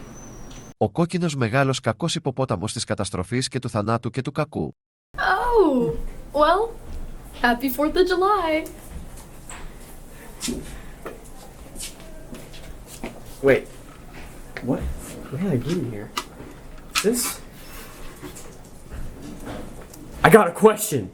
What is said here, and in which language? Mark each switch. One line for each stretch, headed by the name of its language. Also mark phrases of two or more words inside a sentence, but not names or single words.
Greek: Ο κόκκινος μεγάλος κακός υποπόταμος της καταστροφής και του θανάτου και του κακού.
English: Oh, well, happy 4th of July. Wait. What did I get in here? Is this? I got a question.